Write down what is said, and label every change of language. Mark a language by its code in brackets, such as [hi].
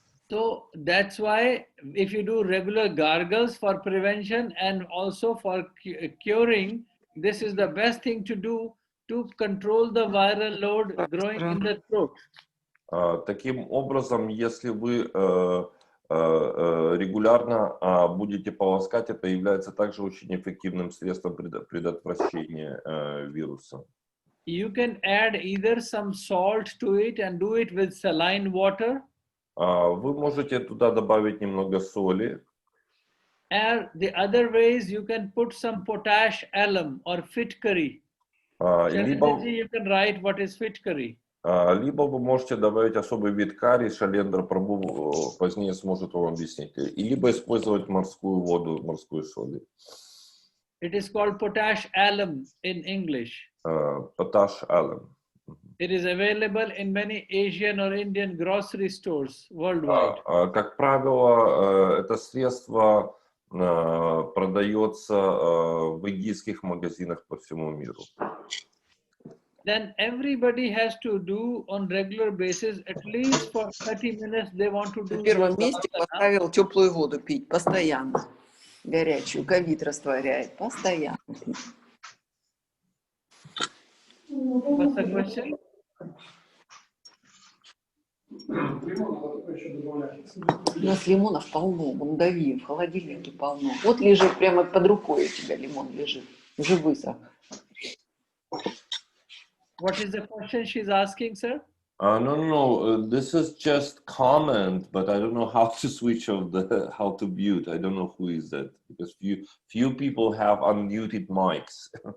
[en] So that's why if you do regular gargles for prevention and also for curing, this is the best thing to do to control the viral load growing in the throat. [ru] Таким образом, если вы регулярно будете полоскать, это является также очень эффективным средством предотвращения вируса. [en] You can add either some salt to it and do it with saline water. [ru] Вы можете туда добавить немного соли. [en] And the other ways you can put some potash alum or fitkari. You can write what is fitkari. [ru] Либо вы можете добавить особый вид карри, Шалендра Прабху позднее сможет вам объяснить. И либо использовать морскую воду, морскую соль. [en] It is called potash alum in English. Potash alum. It is available in many Asian or Indian grocery stores worldwide. [ru] Как правило, это средство продается в индийских магазинах по всему миру. [en] Then everybody has to do on regular basis at least for 30 minutes they want to do. [ru] На первом месте поставил теплую воду пить постоянно. Горячую, ковид растворяет постоянно. [en] What's the question? [ru] У нас лимонов полно, вон дави, в холодильнике полно. Вот лежит прямо под рукой у тебя лимон лежит, уже высох. [en] What is the question she's asking, sir? No. This is just comment, but I don't know how to switch off how to mute. I don't know who is that because few people have unmuted mics.